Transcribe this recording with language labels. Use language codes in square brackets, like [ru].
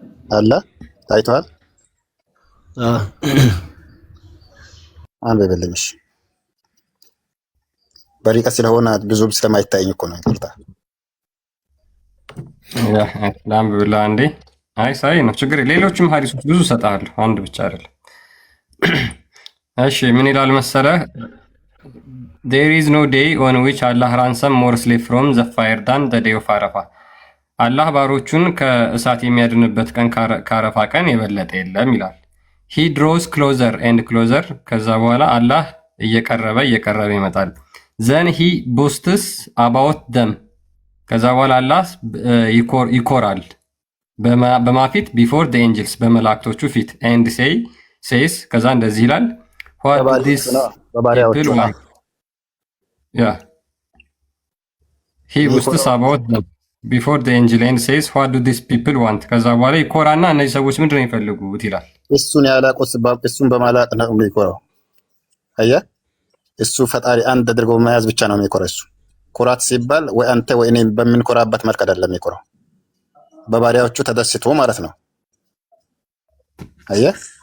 [am] አለ ታይቷል። አንብብልኝ እሺ። በሪቀት ስለሆነ ብዙ ስለማይታየኝ እኮ ነው። ይቅርታ ላምብላ አንዴ። አይ ሰሂህ ነው፣ ችግር ሌሎችም ሐዲሶች ብዙ ሰጣለሁ፣ አንድ ብቻ አይደለም። እሺ ምን ይላል መሰለህ? [en] There is no day on which Allah ransom more slave from the fire than the day of Arafah. [am] አላህ ባሮቹን ከእሳት የሚያድንበት ቀን ከአረፋ ቀን የበለጠ የለም ይላል። [en] He draws closer and closer. [am] ከዛ በኋላ አላህ እየቀረበ ይመጣል። [en] Then he boasts about them. [am] ከዛ በኋላ አላህ ይኮራል በማፊት [en] before the angels [am] በመላእክቶቹ ፊት [en] and says [am] ከዛ እንደዚህ ይላል [en] what this people want. Yeah. He boasts about them before the angel and says what do these people want. [am] ከዛ በኋላ ይኮራና እነዚህ ሰዎች ምንድን ነው የሚፈልጉት ይላል። እሱን ያላቆስ እሱን በማላቅ ነው የሚኮራው። አየህ እሱ ፈጣሪ አንድ አድርጎ መያዝ ብቻ ነው የሚኮራው። እሱ ኩራት ሲባል ወይ አንተ ወይ እኔ በምንኮራበት መልክ አይደለም የሚኮራው፣ በባሪያዎቹ ተደስቶ ማለት ነው። አየህ